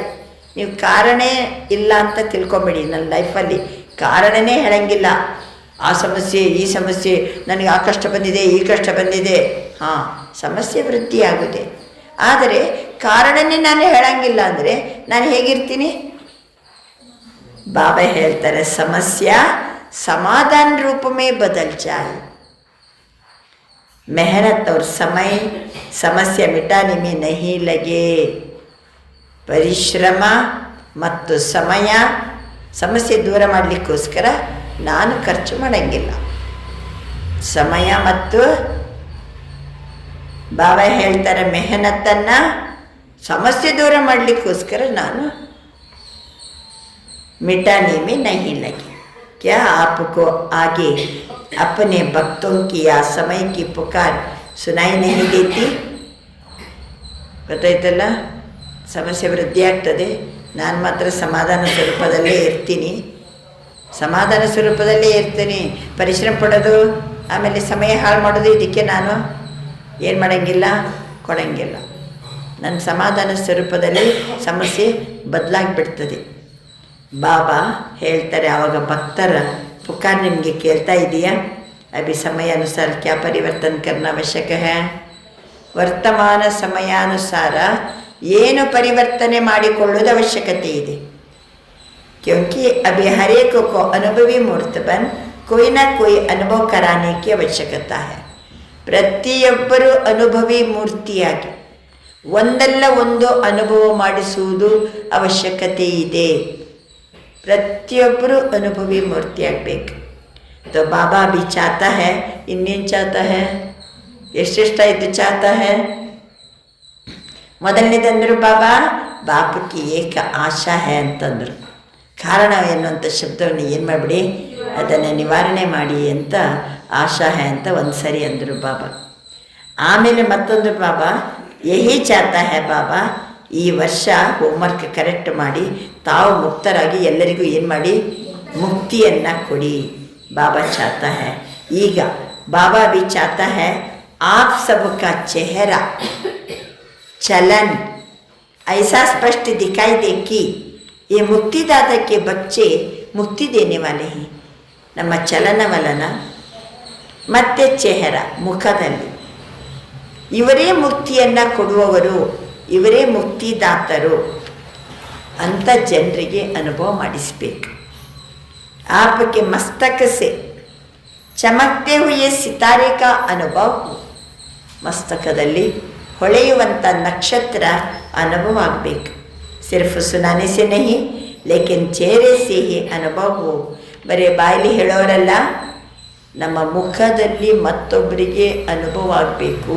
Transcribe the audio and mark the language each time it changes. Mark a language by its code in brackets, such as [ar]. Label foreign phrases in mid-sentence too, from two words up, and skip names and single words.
[kn] ನೀವು ಕಾರಣೇ ಇಲ್ಲ ಅಂತ ತಿಳ್ಕೊಂಬೇಡಿ. ನನ್ನ ಲೈಫಲ್ಲಿ ಕಾರಣನೇ ಹೇಳಂಗಿಲ್ಲ. ಆ ಸಮಸ್ಯೆ, ಈ ಸಮಸ್ಯೆ, ನನಗೆ ಆ ಕಷ್ಟ ಬಂದಿದೆ, ಈ ಕಷ್ಟ ಬಂದಿದೆ. ಹಾಂ, ಸಮಸ್ಯೆ ವೃದ್ಧಿ ಆಗುತ್ತೆ. ಆದರೆ ಕಾರಣನೇ ನಾನು ಹೇಳಂಗಿಲ್ಲ ಅಂದರೆ ನಾನು ಹೇಗಿರ್ತೀನಿ? ಬಾಬಾ ಹೇಳ್ತಾರೆ, [hi] ಸಮಸ್ಯೆ समाधान रूप में बदल जाए. मेहनत और समय समस्या मिटाने में नहीं लगे. [kn] ಪರಿಶ್ರಮ ಮತ್ತು ಸಮಯ ಸಮಸ್ಯೆ ದೂರ ಮಾಡಲಿಕ್ಕೋಸ್ಕರ ನಾನು ಖರ್ಚು ಮಾಡೋಂಗಿಲ್ಲ. ಸಮಯ ಮತ್ತು ಬಾಬಾ ಹೇಳ್ತಾರೆ ಮೆಹನತ್ತನ್ನು ಸಮಸ್ಯೆ ದೂರ ಮಾಡಲಿಕ್ಕೋಸ್ಕರ ನಾನು [hi] मिटाने में नहीं लगे. क्या आपको आगे अपने भक्तों की या समय की पुकार सुनाई नहीं देती? [kn] ಗೊತ್ತಾಯ್ತಲ್ಲ, ಸಮಸ್ಯೆ ವೃದ್ಧಿ ಆಗ್ತದೆ. ನಾನು ಮಾತ್ರ ಸಮಾಧಾನ ಸ್ವರೂಪದಲ್ಲೇ ಇರ್ತೀನಿ. ಸಮಾಧಾನ ಸ್ವರೂಪದಲ್ಲೇ ಇರ್ತೀನಿ. ಪರಿಶ್ರಮ ಪಡೋದು ಆಮೇಲೆ ಸಮಯ ಹಾಳು ಮಾಡೋದು ಇದಕ್ಕೆ ನಾನು ಏನು ಮಾಡೋಂಗಿಲ್ಲ, ಕೊಡೋಂಗಿಲ್ಲ. ನನ್ನ ಸಮಾಧಾನ ಸ್ವರೂಪದಲ್ಲಿ ಸಮಸ್ಯೆ ಬದಲಾಗಿಬಿಡ್ತದೆ. ಬಾಬಾ ಹೇಳ್ತಾರೆ, ಆವಾಗ ಭಕ್ತರ ಪುಕಾರ್ ನಿಮಗೆ ಕೇಳ್ತಾ ಇದೆಯಾ? [hi] अभी समय अनुसार क्या परिवर्तन करना आवश्यक है? [kn] ವರ್ತಮಾನ ಸಮಯಾನುಸಾರ ಏನು ಪರಿವರ್ತನೆ ಮಾಡಿಕೊಳ್ಳೋದು ಅವಶ್ಯಕತೆ ಇದೆ. [hi] क्योंकि अभी हरेक को अनुभवी मूर्त बन कोई ना कोई अनुभव कराने की आवश्यकता है. [kn] ಪ್ರತಿಯೊಬ್ಬರು ಅನುಭವಿ ಮೂರ್ತಿಯಾಗಿ ಒಂದಲ್ಲ ಒಂದು ಅನುಭವ ಮಾಡಿಸುವುದು ಅವಶ್ಯಕತೆ ಇದೆ. ಪ್ರತಿಯೊಬ್ಬರು ಅನುಭವಿ ಮೂರ್ತಿಯಾಗಬೇಕು. [hi] तो बाबा भी चाहता है, ಇನ್ನೇನು चाहता है, ಎಷ್ಟೆಷ್ಟಾಯಿತು चाहता है. [kn] ಮೊದಲನೇದಂದರು ಬಾಬಾ ಬಾಪಕ್ಕೆ [hi] एक आशा है [kn] ಅಂತಂದರು. ಕಾರಣ ಎನ್ನುವಂಥ ಶಬ್ದವನ್ನು ಏನು ಮಾಡಿಬಿಡಿ, ಅದನ್ನು ನಿವಾರಣೆ ಮಾಡಿ ಅಂತ [hi] आशा है [kn] ಅಂತ ಒಂದು ಸರಿ ಅಂದರು ಬಾಬಾ. ಆಮೇಲೆ ಮತ್ತೊಂದು ಬಾಬಾ [hi] यही चाहता है [kn] ಬಾಬಾ, ಈ ವರ್ಷ [en] homework correct [kn] ಮಾಡಿ ತಾವು ಮುಕ್ತರಾಗಿ ಎಲ್ಲರಿಗೂ ಏನು ಮಾಡಿ ಮುಕ್ತಿಯನ್ನು ಕೊಡಿ. [hi] बाबा चाहता है. ಈಗ ಬಾಬಾ भी चाहता है आप सबका चेहरा चलन ऐसा स्पष्ट दिखाई दे कि ये मुक्तिदाता के बच्चे मुक्ति देने वाले हैं. [kn] ನಮ್ಮ ಚಲನವಲನ ಮತ್ತು ಚೆಹರ ಮುಖದಲ್ಲಿ ಇವರೇ ಮುಕ್ತಿಯನ್ನು ಕೊಡುವವರು, ಇವರೇ ಮುಕ್ತಿದಾತರು ಅಂತ ಜನರಿಗೆ ಅನುಭವ ಮಾಡಿಸಬೇಕು. [hi] आपके मस्तक से चमकते हुए सितारे का अनुभव, [kn] ಮಸ್ತಕದಲ್ಲಿ ಹೊಳೆಯುವಂಥ ನಕ್ಷತ್ರ ಅನುಭವ ಆಗಬೇಕು. [hi] सिर्फ सुनाने से नहीं लेकिन चेहरे से ही अनुभव हो. [kn] ಬರೀ ಬಾಯಲ್ಲಿ ಹೇಳೋರಲ್ಲ, ನಮ್ಮ ಮುಖದಲ್ಲಿ ಮತ್ತೊಬ್ಬರಿಗೆ ಅನುಭವ ಆಗಬೇಕು.